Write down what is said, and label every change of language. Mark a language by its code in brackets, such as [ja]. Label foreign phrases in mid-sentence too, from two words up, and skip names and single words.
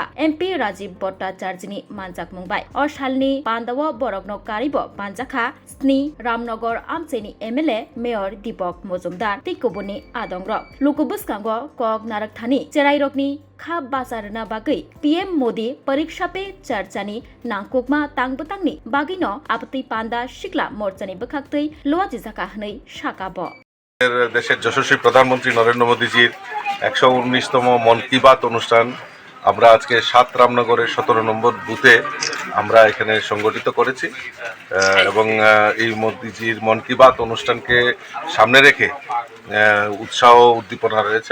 [brx] एमपी राजीव भट्टाचार्यनि मानजाक मुंबाय असालनि पांदाव बरकनो कारिबो पांजाखा स्नि रामनगर आमचेनि एमएलए मेयर दीपक मजुमदार तिकुबुनि आदंग्रक लुकुबुसकांगो कक नारकथानि चेराइरकनि खा बाजारना बागै पीएम मोदी परीक्षा पे चर्चानि नांकुकमा तांबतांनि बागिनो आपत्ति पांदा सिक्ला मोर्चानि बोखाक्तै लोवाजि जाका हनै साकाब [bn] দেশের যশস্বী প্রধানমন্ত্রী নরেন্দ্র মোদীজির 119তম মন কি বাত অনুষ্ঠান আমরা আজকে 7 রামনগরের 17 নম্বর বুথে আমরা এখানে সংগঠিত করেছি এবং এই মোদীজির মন কি বাত অনুষ্ঠানকে সামনে রেখে উৎসাহ উদ্দীপনা রয়েছে।